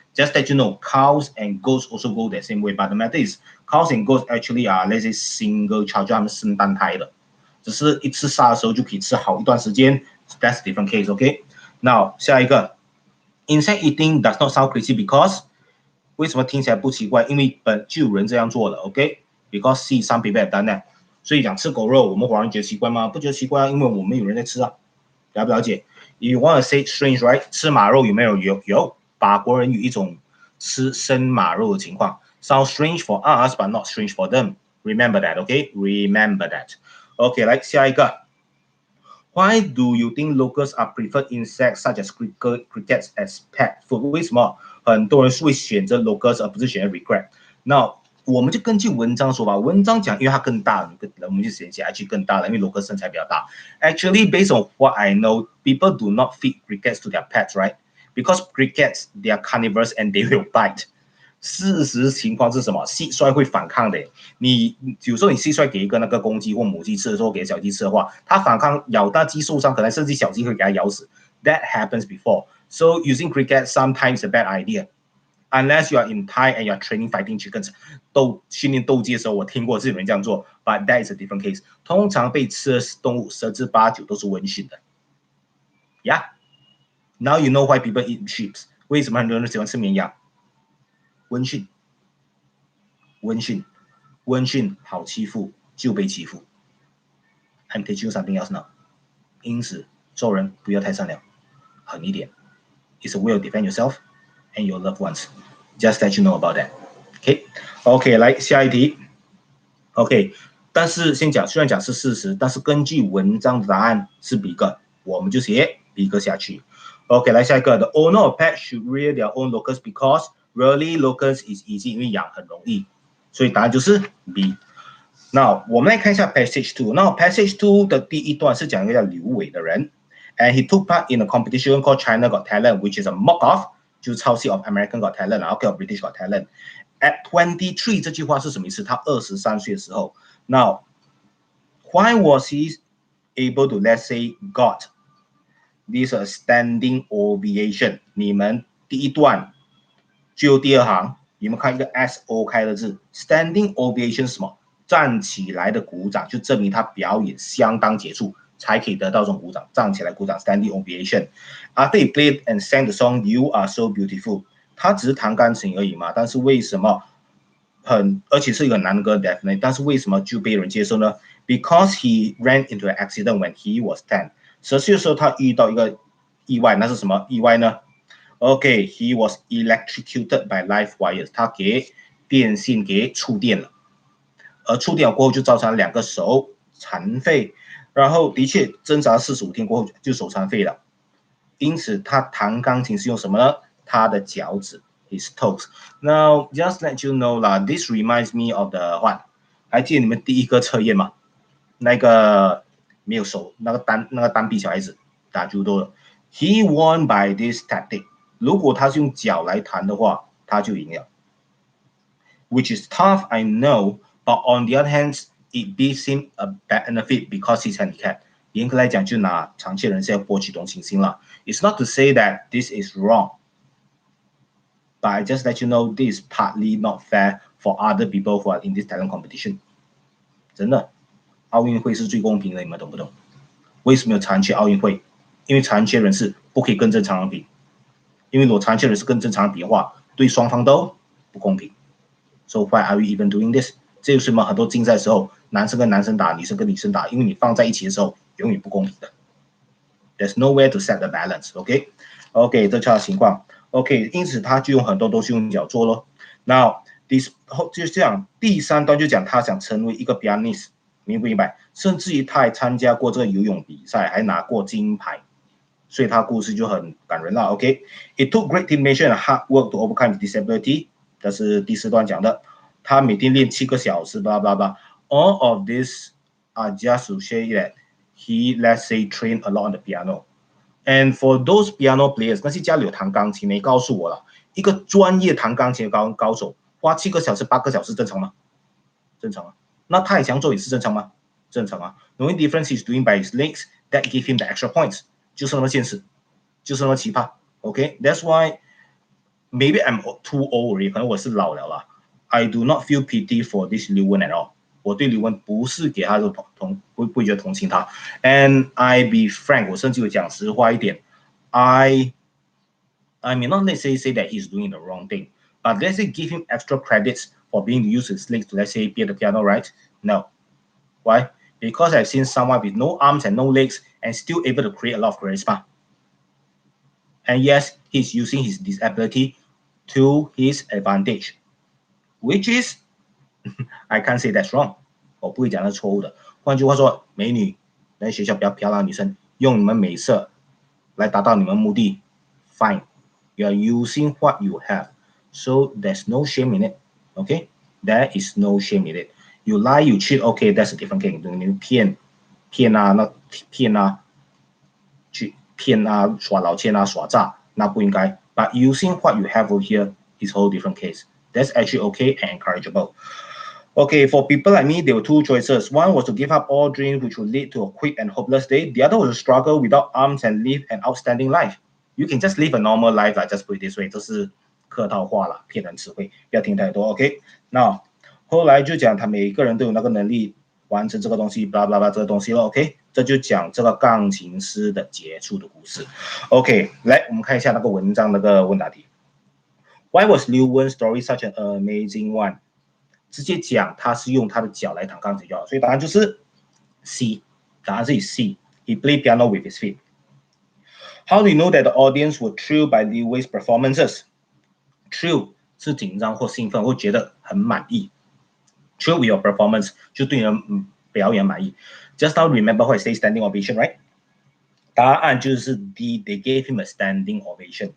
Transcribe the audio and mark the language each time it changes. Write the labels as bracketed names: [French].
[English] Just that you know, cows and goats also go the same way. But the matter is, cows and goats actually are let's say single child， [Chinese] 它们生单胎的。只是一次杀的时候就可以吃好一段时间 ， [English] that's different case, OK？ Now 下一个 ，insect eating does not sound crazy because [Chinese] 为什么听起来不奇怪？因为就有人这样做了 [English] ，OK？Because see some people have done that。 [Chinese] 所以讲吃狗肉，我们华人觉得奇怪吗？不觉得奇怪啊，因为我们有人在吃啊，了不了解 ？ [English] You want to say strange, right？ [Chinese] 吃马肉有没有？有，法国人有一种吃生马肉的情况 [English] ，sounds strange for us, but not strange for them. Remember that, OK？ Remember that。OK， [Chinese] 来下一个。 [English] Why do you think locals are preferred insects such as crickets as pet food？ [Chinese] 为什么很多人是会选择 locals 而不是选择 cricket？那我们就根据文章说吧。文章讲，因为它更大，我们就写下去更大了，因为 local 身材比较大。 [English] Actually, based on what I know, people do not feed crickets to their pets, right? Because crickets they are carnivores and they will bite. [Chinese] 事实情况是什么？蟋蟀会反抗的。你有时候你蟋蟀给一个那个公鸡或母鸡吃的时候，给小鸡吃的话，它反抗咬大鸡受伤，可能甚至小鸡会给它咬死。 [English] That happens before. So using cricket sometimes a bad idea. Unless you are in Thai and you are training fighting chickens， [Chinese] 训练斗鸡的时候，我听过是有人这样做 [English] ，but that is a different case。 [Chinese] 通常被吃的动物10之8、9都是温驯的。 [English] Yeah. Now you know why people eat sheep。 [Chinese] 为什么很多人喜欢吃绵羊？温驯好欺负就被欺负。 [English] I'm teaching you something else now。 [Chinese] 因此做人不要太善良，狠一点。 [English] It's a way to defend yourself and your loved ones. Just let you know about that. [Chinese] OK， 来下一题。 OK， 但是先讲，虽然讲是事实，但是根据文章的答案是 B 个，我们就写 B 个下去。 [English] OK， 来下一个 ，The owner of pet should rear their own locust because really locust is easy， [Chinese] 因为养很容易，所以答案就是 B。那我们来看一下 passage two。那 passage two 的第一段是讲一个叫刘伟的人 [English] ，and he took part in a competition called China Got Talent，which is a mock-off， [Chinese] 就是抄袭 [English] of American Got Talent，OK， British Got Talent。At 23 [Chinese] 这句话是什么意思？他23岁的时候，那 [English] why was he able to let's say got this a standing ovation？ [Chinese] 你们第一段就第二行，你们看一个 SO 开的字 ，standing ovation 是什么？站起来的鼓掌，就证明他表演相当杰出，才可以得到这种鼓掌。站起来鼓掌 ，standing ovation。 [English] After he played and sang the song "You Are So Beautiful"， [Chinese] 他只是弹钢琴而已嘛，但是为什么而且是一个男歌 [English] definitely， [Chinese] 但是为什么就被人接受呢 [English] ？Because he ran into an accident when he was 10。 [Chinese] 10岁的时候，他遇到一个意外，那是什么意外呢 ？OK， [English] he was electrocuted by live wires， [Chinese] 他给电线给触电了。而触电过后就造成了2个手残废，然后的确挣扎45天过后就手残废了。因此他弹钢琴是用什么呢？他的脚趾 ， [English] his toes。 Now just let you know 啦 ，this reminds me of the what？ [Chinese] 还记得你们第一个测验吗？那个没有手，那个单臂小孩子打judo的 ， [English] he won by this tactic。 [Chinese] 如果他是用脚来弹的话，他就赢了。 [English] Which is tough, I know.But on the other hand, it gives him a benefit because he's handicapped. [Chinese] 严格来讲，就拿残疾人士要博取同情心了。 [English] It's not to say that this is wrong, but I just let you know this is partly not fair for other people who are in this talent competition. [Chinese] 真的，奥运会是最公平的，你们懂不懂？为什么有残缺奥运会？因为残缺人士不可以跟正常人比，因为如果残缺人士跟正常人比的话，对双方都不公平。 [English] So why are we even doing this? [Chinese] 这就是什么？很多竞赛的时候，男生跟男生打，女生跟女生打，因为你放在一起的时候，永远不公平的。 [English] There's nowhere to set the balance. OK， [Chinese] 这条情况。 OK， 因此他就用很多都是用脚做咯。那就这样，第3段就讲他想成为一个 pianist， 明不明白？甚至于他还参加过这个游泳比赛，还拿过金牌，所以他故事就很感人了。 [English] OK，It took great determination and hard work to overcome disability， [Chinese] 这是第4段讲的。他每天练7个小时，blah blah blah. [English] All of this are just to say that he, let's say, trained a lot on the piano. And for those piano players， [Chinese] 那些家里有弹钢琴，你告诉我了，一个专业弹钢琴的高手，花7个小时、8个小时，正常吗？正常啊。那他也想做也是正常吗？正常啊。 [English] The only difference he's doing by his legs that give him the extra points， [Chinese] 就是那么现实，就是那么奇葩。 [English] OK，that's why maybe I'm too old already， [Chinese] 可能我是老了啦。 [English] I do not feel pity for this 刘文 at all。 [Chinese] 我对刘文不是给他的不会觉得同情他。 [English] And I be frank， [Chinese] 我甚至会讲实话一点。 [English] I may not let's say that he's doing the wrong thing, but let's say give him extra credits for being to use his legs to let's say play the piano, right? No. Why? Because I've seen someone with no arms and no legs and still able to create a lot of charisma. And yes, he's using his disability to his advantage.Which is, I can't say that's wrong. [Chinese] 我不会讲那错误的。换句话说，美女，在学校比较漂亮的女生，用你们美色来达到你们目的 ，fine. [English] You are using what you have, so there's no shame in it. Okay, there is no shame in it. You lie, you cheat. Okay, that's a different thing. [Chinese] 你骗啊，耍老千啊，耍诈，那不应该。 [English] But using what you have over here is a whole different case.That's actually okay and encourageable. Okay, for people like me, there were 2 choices. One was to give up all dreams, which would lead to a quick and hopeless day. The other was to struggle without arms and live an outstanding life. You can just live a normal life, like just put it this way. [Chinese] 这是客套话啦，骗人词汇，不要听太多。 OK， 那后来就讲他每个人都有那个能力完成这个东西，blah blah blah 这个东西了。 OK， 这就讲这个钢琴师的杰出的故事。 OK， 来我们看一下那个文章那个问答题。 [English] Why was Liu Wen's story such an amazing one？ [Chinese] 直接讲他是用他的脚来弹钢琴就好，所以答案就是 C。答案是 C。 [English] He played piano with his feet. How do you know that the audience were thrilled by Liu Wen's performances? [Chinese] Thrilled 是紧张或兴奋，或觉得很满意。 [English] Thrilled with your performance [Chinese] 就对你的表演满意。 [English] Just now remember what I say standing ovation, right? [Chinese] 答案就是 D. [English] They gave him a standing ovation.